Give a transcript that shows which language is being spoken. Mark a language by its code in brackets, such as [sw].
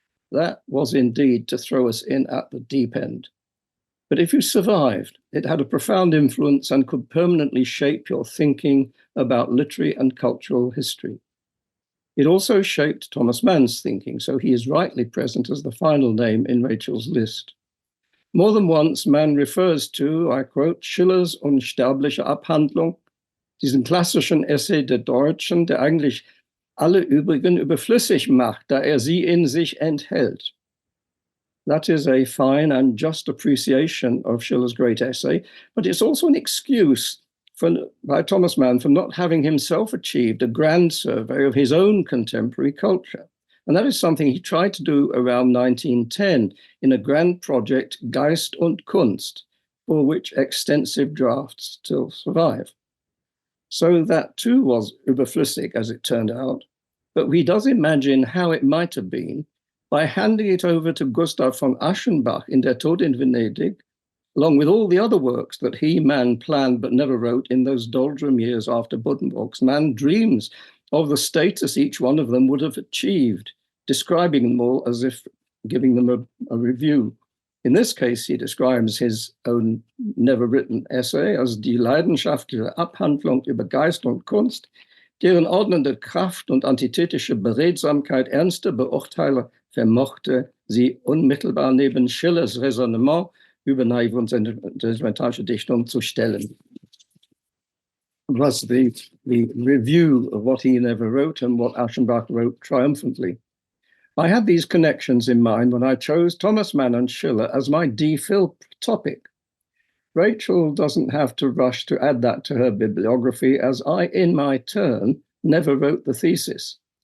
[en] That was indeed to throw us in at the deep end. But if you survived, it had a profound influence and could permanently shape your thinking about literary and cultural history. It also shaped Thomas Mann's thinking, so he is rightly present as the final name in Rachel's list. More than once, Mann refers to, I quote, [de] Schillers unsterbliche Abhandlung, diesen klassischen Essay der Deutschen, der eigentlich alle übrigen überflüssig macht, da sie in sich enthält. [en] That is a fine and just appreciation of Schiller's great essay, but it's also an excuse by Thomas Mann for not having himself achieved a grand survey of his own contemporary culture. And that is something he tried to do around 1910 in a grand project, Geist und Kunst, for which extensive drafts still survive. So that too was überflüssig, as it turned out, but he does imagine how it might have been by handing it over to Gustav von Aschenbach in Der Tod in Venedig, along with all the other works that he, Mann, planned but never wrote in those doldrum years after Buddenbrooks. Mann dreams of the status each one of them would have achieved, describing them all as if giving them a review. In this case, he describes his own never-written essay as [de] die leidenschaftliche Abhandlung über Geist und Kunst, deren ordnende Kraft und antithetische Beredsamkeit ernste Beurteiler vermochte, sie unmittelbar neben Schillers Raisonnement über naive und sentimentalische Dichtung zu stellen. [en] Was the review of what he never wrote and what Aschenbach wrote triumphantly. I had these connections in mind when I chose Thomas Mann and Schiller as my DPhil topic. Rachel doesn't have to rush to add that to her bibliography, as I, in my turn, never wrote the thesis.